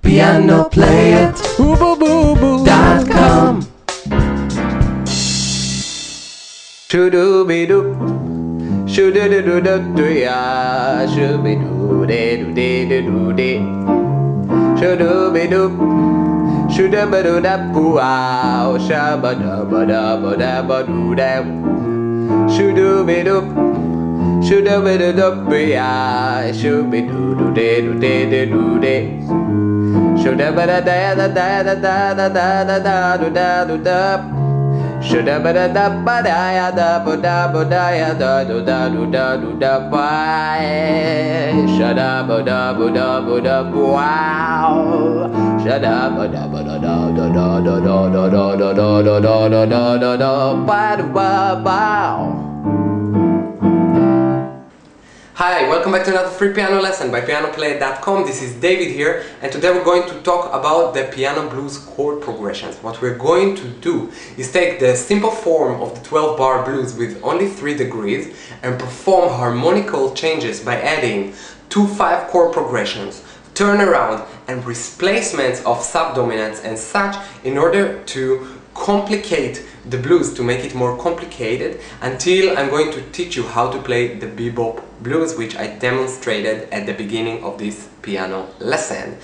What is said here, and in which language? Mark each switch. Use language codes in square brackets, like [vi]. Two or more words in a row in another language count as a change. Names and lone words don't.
[en] Piano-Play-It.com. Shoo-doo-be-doo, shoo-doo-doo-doo-doo-ya, shoo-be-doo-de-doo-de-doo-de, shoo-doo-be-doo, shoo-da-ba-doo-da-boo-ow, sha-ba-da-ba-da-ba-da-ba-doo-da, shoo-doo-be-doo, shoo-da-ba-doo-da-boo-ya, shoo-be-doo-doo-de-doo-de-doo-de, shoo-da-ba-da-da-da-da-da-da-da-da-da-da-da-da-da-da. Shoulda ba da da ba da ya da ba da ya da do da do da do da ba. Shoulda ba da wow. Shoulda ba da da da da da da da da da da da da da da da da ba ba ba. Hi, welcome back to another free piano lesson by Piano-Play-It.com. This is David here, and today we're going to talk about the piano blues chord progressions. What we're going to do is take the simple form of the 12-bar blues with only 3 degrees and perform harmonical changes by adding 2 5-chord progressions, turnaround and replacements of subdominants and such in order to complicate the blues, to make it more complicated, until I'm going to teach you how to play the bebop blues, which I demonstrated at the beginning of this piano lesson.